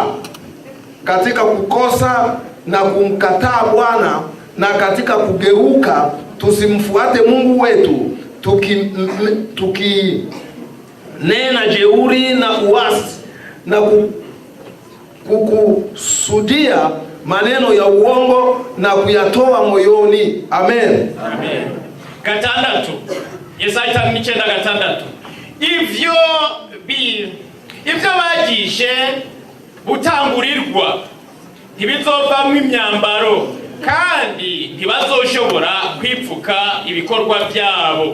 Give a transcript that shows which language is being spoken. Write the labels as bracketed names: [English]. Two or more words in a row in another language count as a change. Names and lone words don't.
[Swahili] Katika kukosa na kumkataa Bwana, na katika kugeuka tusimfuate Mungu wetu, tukinena jeuri na uasi, na kukusudia maneno ya uongo na kuyatoa moyoni. Amen. Amen. 6. Yesaya 9:6. [Rundi] Ivyo bagishe butangurirwa ntibizovamwo imyambaro, kandi ntibazoshobora kwipfuka ibikorwa byabo.